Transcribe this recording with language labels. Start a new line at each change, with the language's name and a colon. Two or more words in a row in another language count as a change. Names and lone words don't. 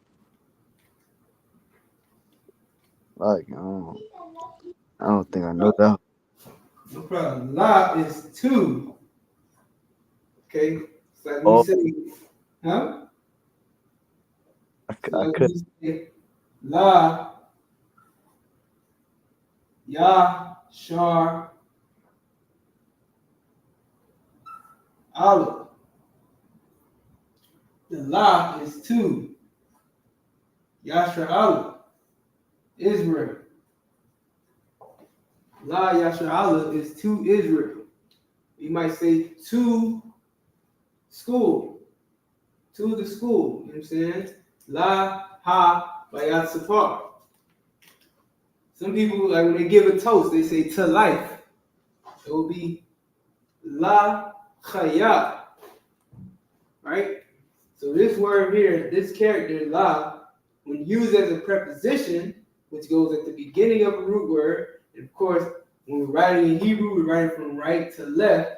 English: Like, I don't think I know that. No problem. La is two. Okay. It's like when Oh, you say, huh? I So like could. when you say la, ya, shar, aleph. The la is two.
Hebrew: ישר אלף.
English: Israel.
Hebrew: ל ישר אלף
English: is to Israel. You might say to school. To the school. You know what I'm saying?
Hebrew: לַ הַ בַּיִת.
English: Some people, like when they give a toast, they say to life. It will be
Hebrew: לַ חַיָּה.
English: Right? So this word here, this character la, when used as a preposition, which goes at the beginning of a root word, and of course, when we're writing in Hebrew, we're writing from right to left.